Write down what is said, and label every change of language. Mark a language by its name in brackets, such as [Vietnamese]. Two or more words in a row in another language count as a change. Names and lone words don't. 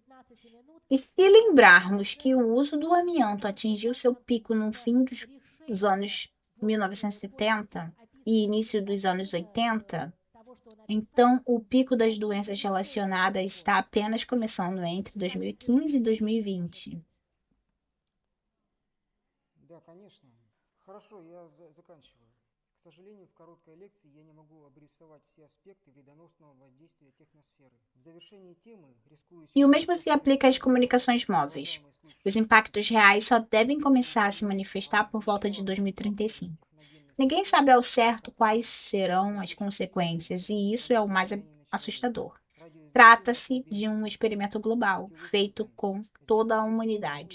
[Portuguese] E se lembrarmos que o uso do amianto atingiu seu pico no fim dos anos 1970 e início dos anos 80, então o pico das doenças relacionadas está apenas começando entre 2015 e 2020. [Russian] Да, конечно. Хорошо, я заканчиваю. К сожалению, в короткой лекции я не могу обрисовать все аспекты вредоносного воздействия техносферы. В завершении темы рискую... [Portuguese] E o mesmo se aplica às comunicações móveis. Os impactos reais só devem começar a se manifestar por volta de 2035. Ninguém sabe ao certo quais serão as consequências, e isso é o mais assustador. Trata-se de um experimento global, feito com toda a humanidade.